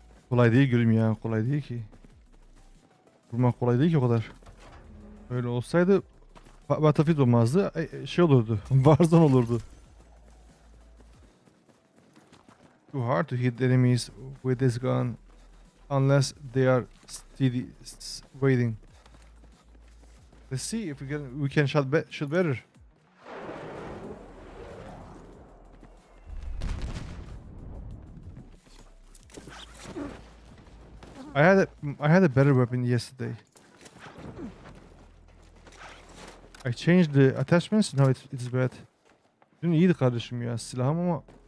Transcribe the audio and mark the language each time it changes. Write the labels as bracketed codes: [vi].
[tr] Kolay değil gülüm ya, kolay değil ki. Vurmak kolay değil ki o kadar. Öyle olsaydı Battlefield olmazdı, şey olurdu, Warzone olurdu. [en] Too hard to hit enemies with this gun unless they are steady waiting. Let's see if we can shoot better. I had a better weapon yesterday. I changed the attachments. Now it's bad. [tr] Dün iyiydi kardeşim ya silahım ama